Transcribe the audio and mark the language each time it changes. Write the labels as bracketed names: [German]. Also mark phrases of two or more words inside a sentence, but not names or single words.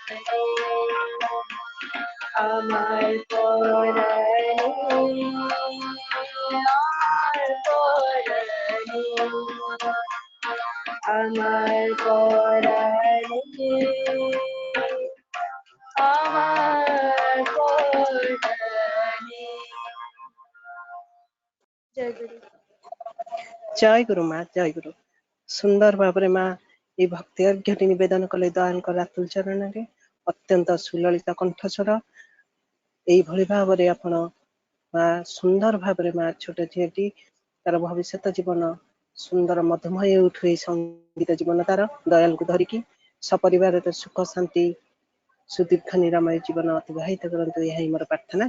[Bangla] আমার পরাণে আমার পরাণে আমার পরাণে আমার পরাণে জয় গুরু। [Odia] ଜୟ ଗୁରୁ ମା ଜୟ ଗୁରୁ। ସୁନ୍ଦର ଭାବରେ ମା এই ଭକ୍ତି ଅର୍ଘ୍ୟଟି ନିବେଦନ କଲେ ଦୟାଙ୍କ ରାତୁଲ ଚରଣରେ। ଅତ୍ୟନ୍ତ ସୁଲଳିତ କଣ୍ଠସ୍ୱର। ଏଇଭଳି ଭାବରେ ଆପଣ ମା ସୁନ୍ଦର ଭାବରେ ମା ଛୋଟ ଝିଅଟି ତାର ଭବିଷ୍ୟତ ଜୀବନ ସୁନ୍ଦର ମଧୁମୟ ଉଠୁ ଏଇ ସଙ୍ଗୀତ ଜୀବନ ତାର ଦୟାଲକୁ ଧରିକି ସପରିବାରରେ ସୁଖ ଶାନ୍ତି ସୁଦୀର୍ଘ ନିରାମୟ ଜୀବନ ଅତିବାହିତ କରନ୍ତୁ, ଏହା ହିଁ ମୋର ପ୍ରାର୍ଥନା।